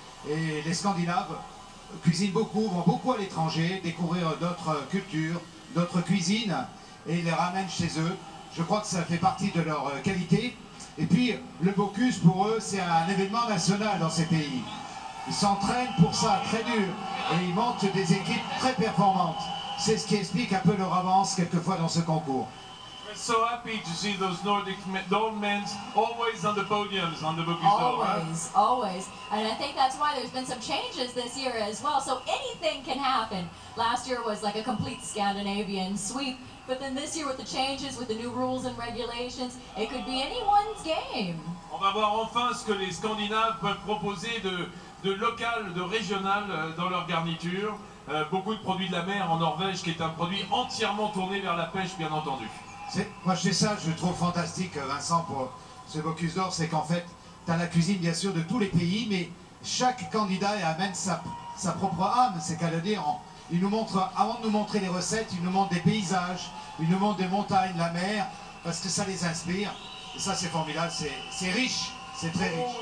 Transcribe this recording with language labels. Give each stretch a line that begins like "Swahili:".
French: Et les Scandinaves cuisinent beaucoup, vont beaucoup à l'étranger, découvrir d'autres cultures, d'autres cuisines, et ils les ramènent chez eux. Je crois que ça fait partie de leur qualité. Et puis, le Bocuse, pour eux, c'est un événement national dans ces pays. Ils s'entraînent pour ça, très dur, et ils montent des équipes très performantes. C'est ce qui explique un peu leur avance, quelquefois, dans ce concours.
English: We're so happy to see those Nordic men always on the podiums on the Bocuse d'Or. Always, always. And I think that's why there's been some changes this year as well. So anything can happen. Last year was like a complete Scandinavian sweep. But then this year with the changes, with the new rules and regulations, it could be anyone's game.
French: On va voir enfin ce que les Scandinaves peuvent proposer de local, de régional dans leur garniture. Beaucoup de produits de la mer en Norvège, qui est un produit entièrement tourné vers la pêche, bien entendu. Moi, c'est ça que je trouve fantastique, Vincent, pour ce Bocuse d'Or, c'est qu'en fait, tu as la cuisine, bien sûr, de tous les pays, mais chaque candidat amène sa propre âme, c'est qu'à le dire, il nous montre, avant de nous montrer les recettes, il nous montre des paysages, il nous montre des montagnes, la mer, parce que ça les inspire, et ça, c'est formidable, c'est riche, c'est très riche.